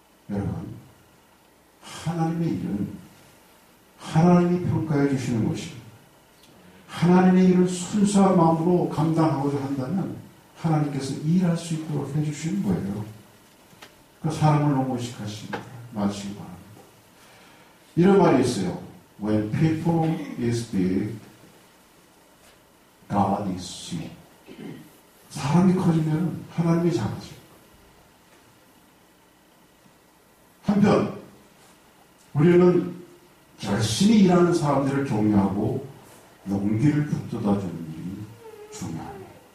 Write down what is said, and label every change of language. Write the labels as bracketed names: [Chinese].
[Korean] 여러분, 하나님의 일은 하나님이 평가해 주시는 것입니다. 하나님의 일을 순수한 마음으로 감당하고자 한다면 하나님께서 일할 수 있도록 해주시는 거예요. 그 사람을 너무 의식하시기 마시기 바랍니다. 이런 말이 있어요. [English] When people is big, God is small. [Korean] 사람이 커지면 하나님이 작아져요. 한편 우리는 열심히 일하는 사람들을 격려하고 용기를 북돋아주는 일이 중요합니다.